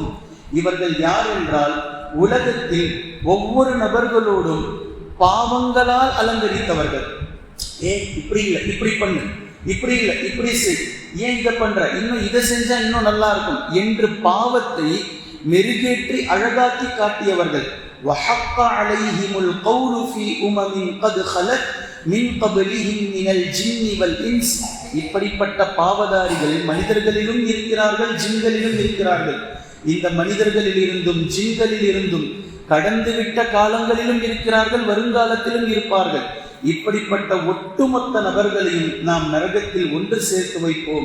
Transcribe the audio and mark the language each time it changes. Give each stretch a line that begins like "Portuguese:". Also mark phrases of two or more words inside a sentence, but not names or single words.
Tamil: இவர்கள் யார் என்றால், உலகத்தில் ஒவ்வொரு நபர்களோடும் பாவங்களால் அலங்கரித்தவர்கள். இப்படி இல்லை, இப்படி பண்ணு, இப்படி இல்லை, இப்படி செய், ஏன் இதை பண்ற, இன்னும் இதை செஞ்சா இன்னும் நல்லா இருக்கும் என்று பாவத்தை மெருகேற்றி அழகாக்கி காட்டியவர்கள்.
Arabic: وَحَقَّ عَلَيْهِمُ الْقَوْلُ فِي أُمَمٍ قَدْ خَلَتْ مِنْ قَبْلِهِمْ مِنَ الْجِنِّ وَالْإِنسِ.
Tamil: இப்படிப்பட்ட பாவதாரிகள் மனிதர்களிலும் இருக்கிறார்கள், ஜின்களிலும் இருக்கிறார்கள். இந்த மனிதர்களில் இருந்தும் ஜின்களில் இருந்தும் கடந்துவிட்ட காலங்களிலும் இருக்கிறார்கள், வருங்காலத்திலும் இருப்பார்கள். இப்படிப்பட்ட ஒட்டுமொத்த நபர்களையும் நாம் நரகத்தில் ஒன்று சேர்த்து வைப்போம்.